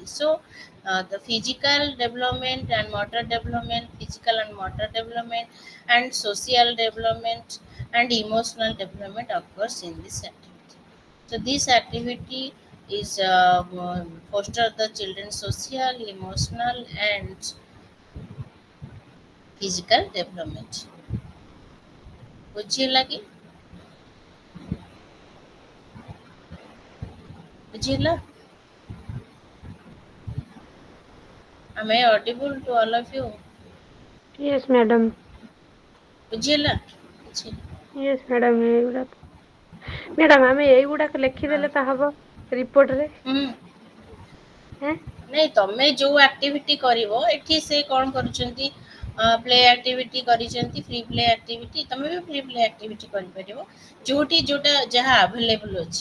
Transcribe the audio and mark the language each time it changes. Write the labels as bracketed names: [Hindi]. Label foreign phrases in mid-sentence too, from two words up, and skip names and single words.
[English] So the physical and motor development and social development and emotional development occurs in this activity. So this activity is foster the children's social, emotional, and physical development. [Odia] ବୁଝିହେଲା କି? ବୁଝିହେଲା? [English] Am I audible to all of you? Yes, madam. [Odia] ବୁଝିହେଲା? କିଛି [English] Yes, madam. [Odia] ମ୍ୟାଡାମ ଆମେ ଏଇଗୁଡାକ ହଁ। ଲେଖିଦେଲେ ତା ହବ ରିପୋର୍ଟରେ? ହୁଁ। ହେଁ? ନାଇଁ, ତମେ ଯୋଉ ଆକ୍ଟିଭିଟି କରିବ, ଏଠି ସେ କ'ଣ କରୁଛନ୍ତି, [English] play activity [Odia] କରିଛନ୍ତି, [English] free play activity, [Odia] ତମେ ବି [English] free play activity [Odia] କରିପାରିବ, ଯୋଉଠି ଯୋଉଟା ଯାହା ଆଭେଲେବୁଲ ଅଛି।